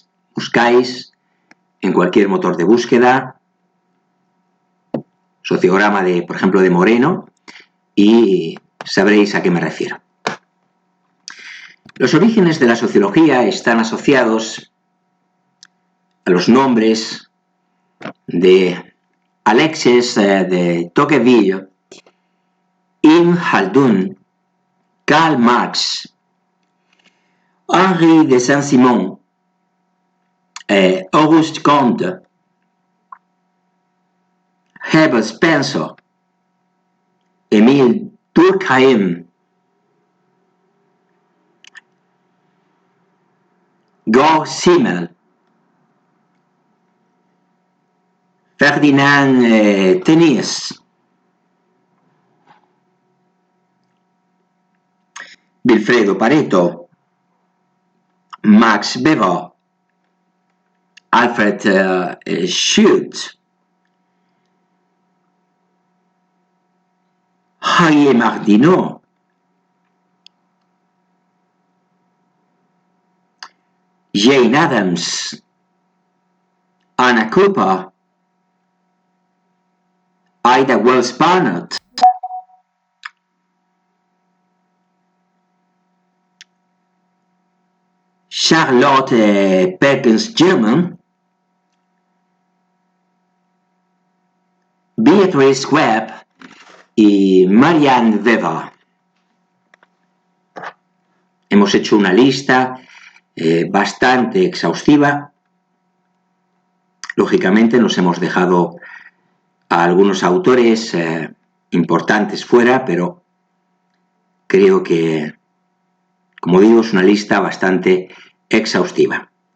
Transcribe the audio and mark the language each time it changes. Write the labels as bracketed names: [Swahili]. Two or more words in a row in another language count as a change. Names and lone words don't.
[Spanish] Buscáis en cualquier motor de búsqueda sociograma de, por ejemplo, de Moreno y sabréis a qué me refiero. Los orígenes de la sociología están asociados a los nombres de Alexis de Tocqueville, Ibn Khaldun, Karl Marx Henri de Saint-Simon, Auguste Comte, Herbert Spencer, Émile Durkheim, Georg Simmel, Ferdinand Tönnies, Vilfredo Pareto, Max Weber, Alfred Schultz, Javier Martineau, Jane Addams, Anna Cooper, Ida Wells Barnett, Charlotte Perkins Gilman, Beatrice Webb y Marianne Weber. Hemos hecho una lista bastante exhaustiva. Lógicamente nos hemos dejado a algunos autores importantes fuera, pero creo que, como digo, es una lista bastante exhaustiva.